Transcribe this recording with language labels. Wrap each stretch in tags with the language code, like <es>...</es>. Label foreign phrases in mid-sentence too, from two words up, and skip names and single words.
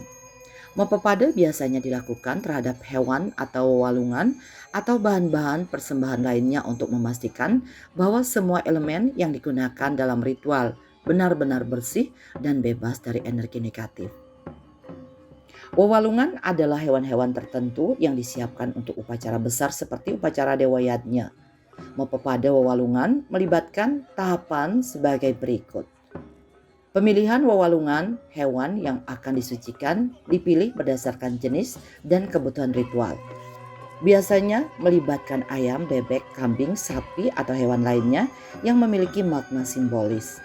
<id>Mapapada biasanya dilakukan terhadap hewan atau walungan atau bahan-bahan persembahan lainnya untuk memastikan bahwa semua elemen yang digunakan dalam ritual benar-benar bersih dan bebas dari energi negatif. Wewalungan adalah hewan-hewan tertentu yang disiapkan untuk upacara besar seperti upacara dewa yatnya. Mapapada wewalungan melibatkan tahapan sebagai berikut. Pemilihan wewalungan hewan yang akan disucikan dipilih berdasarkan jenis dan kebutuhan ritual. Biasanya melibatkan ayam, bebek, kambing, sapi, atau hewan lainnya yang memiliki makna simbolis.</id>